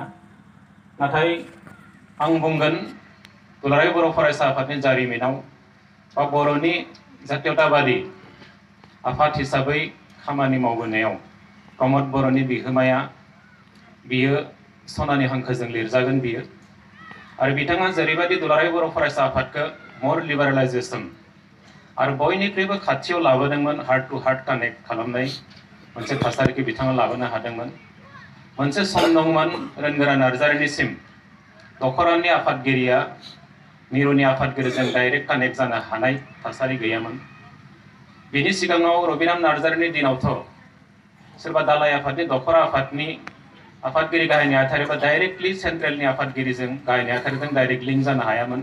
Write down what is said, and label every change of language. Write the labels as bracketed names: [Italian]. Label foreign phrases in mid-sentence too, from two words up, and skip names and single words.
[Bodo] नाथाय आं बुंगोन दुलाराय बर' फरायसा आफादनि जारिमिनाव बा बर'नि जातीयताबादि आफाद हिसाबै खामानि मावबोनायाव प्रमद बर'नि बिहोमाया बियो सनानि हांखोजों लिरजागोन बियो। आरो बिथाङा जेरैबायदि दुलाराय बर' फरायसा आफादखौ [English] more liberalization [Bodo] आरो बयनिख्रुइबो खाथियाव लाबोदोंमोन, [English] heart to heart connect [Bodo] खालामनाय मोनसे थासारिखौ बिथाङा लाबोनो हादोंमोन। मोनसे सम दंमोन रोनगोरा नार्जारिनिसिम दखरानि आफादगिरिया मिरुनि आफादगिरिजों [English] direct connect [Bodo] जानो हानाय थासारि गैयामोन। बिनि सिगाङाव रबिराम नार्जारिनि दिनावथ' सोरबा दालाय आफादनि दखरा आफादनि आफादगिरि गाहाय नेहाथारिबा डाइरेक्टलि सेन्ट्रेलनि आफादगिरिजों गाहाय नेहाथारिजों [English] direct link [Bodo] जानो हायामोन।